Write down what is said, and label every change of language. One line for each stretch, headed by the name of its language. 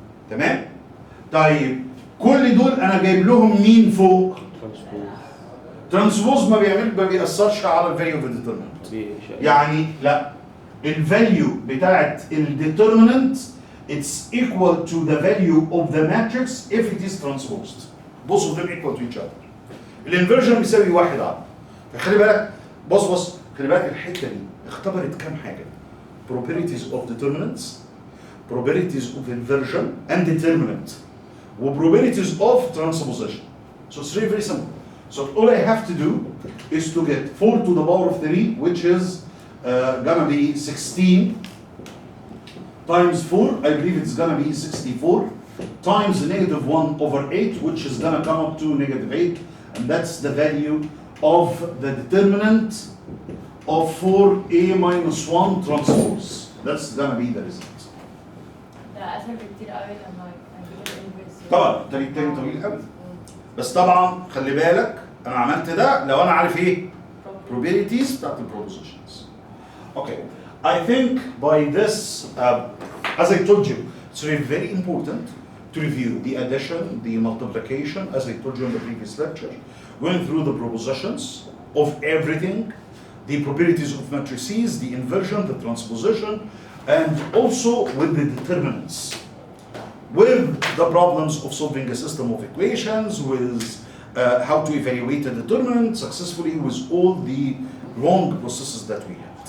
Arabic: تمام؟ طيب كل دول انا جايب لهم مين فوق؟ ترانسبوز ما بيأثرش على الفاليو اوف الديترمنت. يعني لا الفاليو بتاعت الديترمنت
English: it's equal to the value of the matrix if it is transposed. Both of them equal to each other.
Arabic: الانفرجن بيساوي 1 على. فخلي بالك بص خلي بالك الحته دي اختبرت كام حاجه؟
English: probabilities of determinants, probabilities of inversion and determinant, و probabilities of transposition. So it's very simple. So all I have to do is to get 4 to the power of 3, which is gonna be 16 times 4, I believe it's gonna be 64, times -1 over 8, which is gonna come up to -8, and that's the value of the determinant of 4a minus 1 transpose. That's gonna be the result.
Arabic: ده اسهل بكتير قوي لما اجيب الانفرس. طبعا الطريق التاني طويل قوي. بس طبعا خلي بالك انا عملت ده لو انا عارف ايه؟ probabilities بتاعت propositions.
English: Okay. I think by this, as I told you, it's very important to review the addition, the multiplication, as I told you in the previous lecture, going through the propositions of everything, the probabilities of matrices, the inversion, the transposition, and also with the determinants, with the problems of solving a system of equations, with how to evaluate a determinant successfully, with all the long processes that we had.